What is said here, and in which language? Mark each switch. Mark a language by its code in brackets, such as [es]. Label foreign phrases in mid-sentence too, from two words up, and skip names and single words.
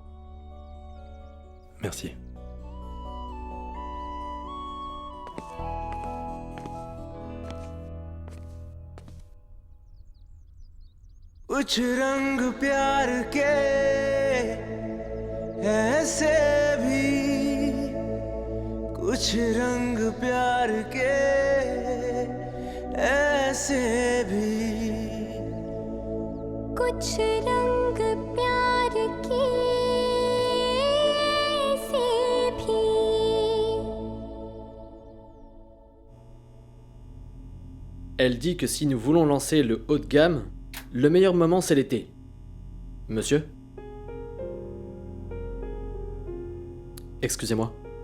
[fr] Merci. [hi] कुछ रंग प्यार के ऐसे भी कुछ रंग प्यार के ऐसे भी कुछ रंग प्यार के ऐसे भी। [fr] Elle dit que si nous voulons lancer le haut de gamme, le meilleur moment c'est l'été. Monsieur? Excusez-moi.